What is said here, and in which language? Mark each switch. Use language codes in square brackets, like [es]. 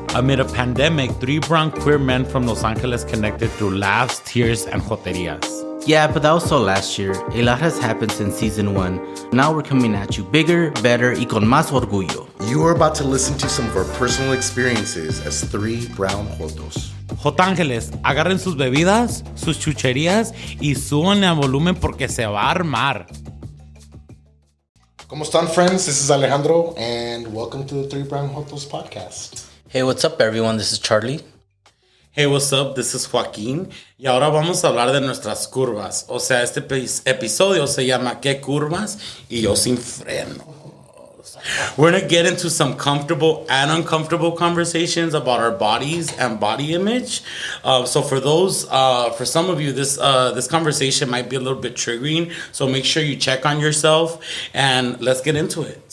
[en] amid a pandemic, 3 brown queer men from Los Angeles connected through laughs, tears, and joterias. Yeah, but that was all last year. A lot has happened since season 1. Now we're coming at you bigger, better, [es] y con más orgullo. [en] you are about to listen to some of our personal experiences as 3 brown jotos. [es] Jotángeles, agarren sus bebidas, sus chucherias y súbanle a volumen porque se va a armar. ¿Cómo están, friends? [en] This is Alejandro, and welcome to the Three Brown Jotos Podcast. Hey, what's up, everyone? This is Charlie. Hey, what's up? This is Joaquin. [es] Y ahora vamos a hablar de nuestras curvas. O sea, este episodio se llama ¿Qué curvas? Y yo sin frenos. [en] We're going to get into some comfortable and uncomfortable conversations about our bodies and body image. So for some of you, this conversation might be a little bit triggering. So make sure you check on yourself and let's get into it.